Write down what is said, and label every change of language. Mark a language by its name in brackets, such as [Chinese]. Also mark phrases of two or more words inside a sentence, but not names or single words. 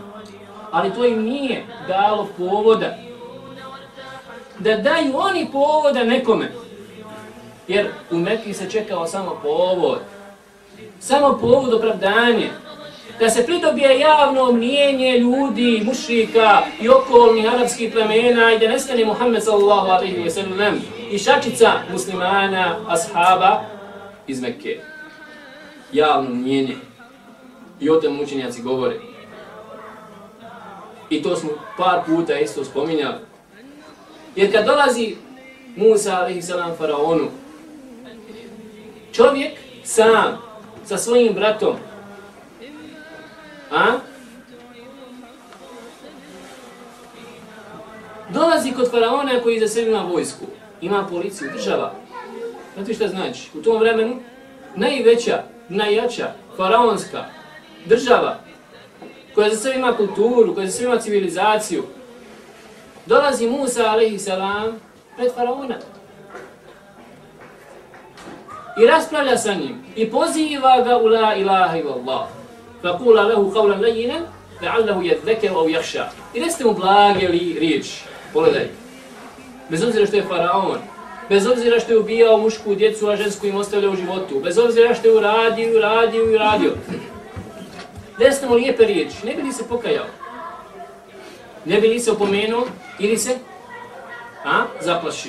[Bosnian] Ali to im nije dalo povoda da daju oni povoda nekome. Jer u Mekki se čekao samo povod opravdanje. Da se pridobije javno mnijenje ljudi, mušrika i okolnih arapskih plemena i da nestane Muhammed [Arabic] صلى الله عليه وسلم [Bosnian] i šačica muslimana, ashaba iz Mekke. Javno mnijenje. I o tom učenjaci govore. I to smo par puta isto spominjali. Jer kad dolazi Musa [Arabic] عليه السلام [Bosnian] faraonu, čovjek sam sa svojim bratom, dolazi kod faraona koji za sebe ima vojsku, ima policiju, država. Znate šta znači? U tom vremenu najveća, najjača, faraonska država koja za sebe ima kulturu, koja za sebe ima civilizaciju, Dolazi Musa a.s. pred faraona. I raspravlja sa njim. I poziva ga u [Arabic] لا إله إلا الله. فقولا له قولا لينا لعله يتذكر أو يخشى. [Bosnian] I recite mu blage riječi. Pogledaj. Bez obzira što je faraon, bez obzira što je ubijao mušku djecu, a žensku im ostavljao u životu, bez obzira što je uradio. Recite mu lijepe riječi, ne bi li se pokajao? Ne bi li se opomenuo ili se zaplašio?